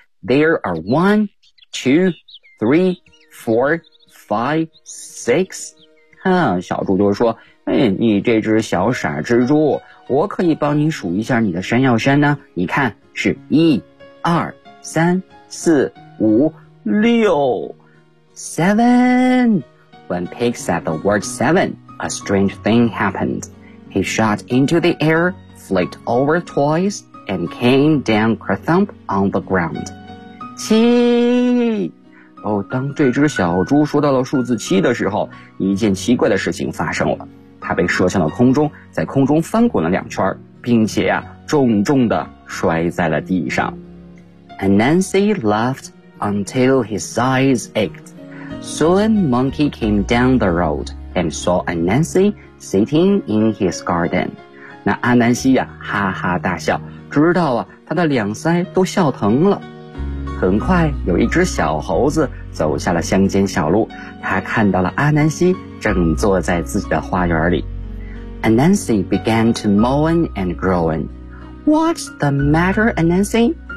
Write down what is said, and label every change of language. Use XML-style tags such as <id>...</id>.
<en>There are 1, 2, 3, 4, 5, 6.</en> <zh>哼，小猪就说，你这只小傻蜘蛛，我可以帮你数一下你的山药山呢，你看是1, 2, 3, 4, 5, 6, 7.</zh> <en>When Pig said the word 7, a strange thing happened. He shot into the air, flicked over twice, and came down kerthump on the ground.</en> <zh>七。哦，当这只小猪说到了数字七的时候，一件奇怪的事情发生了。它被射向了空中，在空中翻滚了两圈，并且啊，重重地摔在了地上。</zh> <en>Anansi laughed until his eyes ached. Soon Monkey came down the road and saw Anansi sitting in his garden.</en> <zh>那阿南西啊，哈哈大笑，直到啊，他的两腮都笑疼了。很快有一只小猴子走下了乡间小路，他看到了阿南西正坐在自己的花园里。</zh> <en>Anansi began to moan and groan. What's the matter, Anansi?</en>